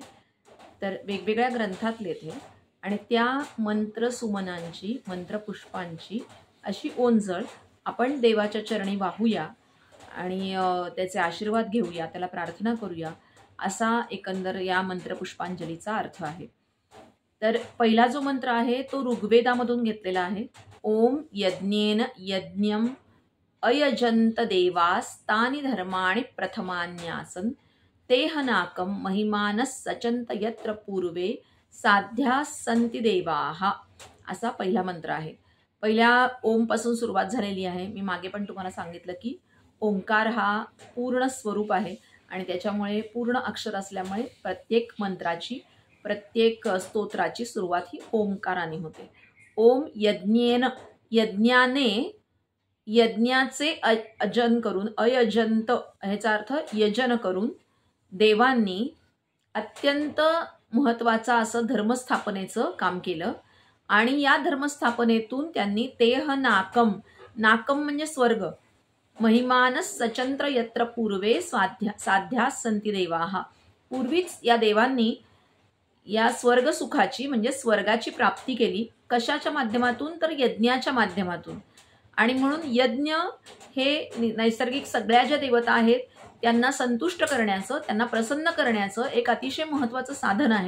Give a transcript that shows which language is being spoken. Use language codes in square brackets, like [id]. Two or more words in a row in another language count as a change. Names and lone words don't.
[mr] तर वेगवेगळ्या ग्रंथातले ते आणि त्या मंत्रसुमनांची, मंत्रपुष्पांची अशी ओंजळ आपण देवाच्या चरणी वाहूया आणि त्याचे आशीर्वाद घेऊया, त्याला प्रार्थना करूया, असा एकंदर या मंत्रपुष्पांजलीचा अर्थ आहे. तर पहिला जो मंत्र आहे तो ऋग्वेदामधून घेतलेला आहे. [sa] ओम यज्ञेन यज्ञम अयजंत देवास्तानि धर्माणि प्रथमान्यासन तेहनाकम महिमानस सचंत यत्र पूर्वे साध्या संती देवाः [mr] असा पहिला मंत्र आहे. पहिल्या ओम पासून सुरुवात झालेली आहे. मी मागे पण तुम्हाला सांगितलं की ओंकार हा पूर्ण स्वरूप आहे आणि त्याच्यामुळे पूर्ण अक्षर असल्यामुळे प्रत्येक मंत्राची, प्रत्येक स्तोत्राची सुरुवात ही ओंकाराने होते. [sa] ओम यज्ञेन, [mr] यज्ञाने, यज्ञाचे अजन करून, अयजंत ह्याचा अर्थ यजन करून देवांनी अत्यंत महत्त्वाचा असं धर्मस्थापनेचं काम केलं आणि या धर्मस्थापनेतून त्यांनी [sa] तेह नाकम, [mr] नाकम म्हणजे स्वर्ग, [sa] महिमानस सचंत्र यत्र पूर्वे साध्या संती देवाः, [mr] पूर्वीच या देवांनी या स्वर्ग सुखाची म्हणजे स्वर्गाची प्राप्ती केली. कशाच्या माध्यमातून? तर यज्ञाच्या माध्यमातून. आणि म्हणून यज्ञ हे नैसर्गिक सगळ्या ज्या देवता आहेत त्यांना संतुष्ट करण्याचं, त्यांना प्रसन्न करण्याचं एक अतिशय महत्त्वाचं साधन आहे.